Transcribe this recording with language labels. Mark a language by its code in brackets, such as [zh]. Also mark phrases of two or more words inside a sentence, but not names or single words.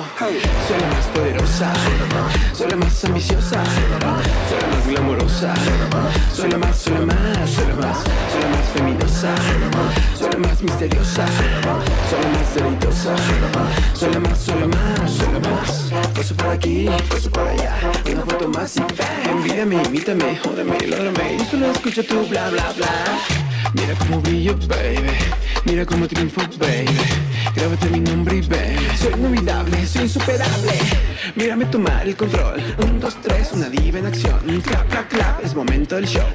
[es] Soy la más poderosa, soy la más ambiciosa, soy la más glamorosa, soy la más, soy la más, soy la más, soy la más feminosa, soy la más misteriosa, soy la más deleitosa, soy la más, soy la más, soy la más. Paso por aquí, paso por allá, una foto más y bam. Envídame, imítame, jódeme, lódrame, yo solo escucho tu bla bla bla. Mira cómo brillo, baby, mira cómo triunfo, baby. Grábate mi nombre y baby, soy inolvidable, soy insuperable. Mírame tomar el control, 1, 2, 3, una diva en acción. [en] Clap, clap, clap, [es] es momento del show.